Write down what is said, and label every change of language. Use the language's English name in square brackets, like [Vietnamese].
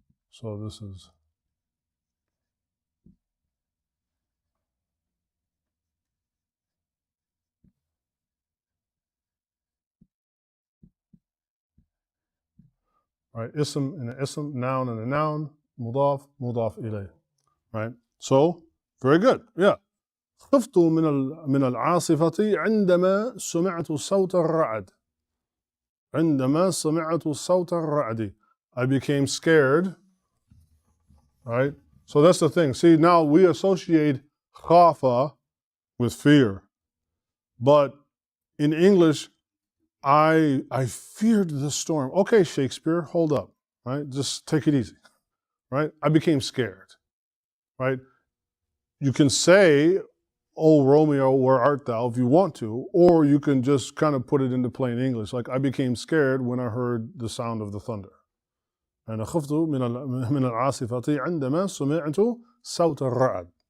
[English] So this is right, ism and an ism, noun and a noun, mudaf, mudaf ilayh. Right? So, very good. Yeah. [Arabic] خفت من العاصفة عندما سمعت صوت الرعد. عندما سمعت صوت الرعد. [English] I became scared. Right? So that's the thing. See, now we associate khafa with fear. But in English, I feared the storm. Okay, Shakespeare, hold up. Right? Just take it easy. Right? I became scared. Right? You can say, "Oh, Romeo, where art thou?" if you want to, or you can just kind of put it into plain English, like I became scared when I heard the sound of the thunder. [Arabic] أنا خفت من العاصفة عندما سمعت صوت الرعد.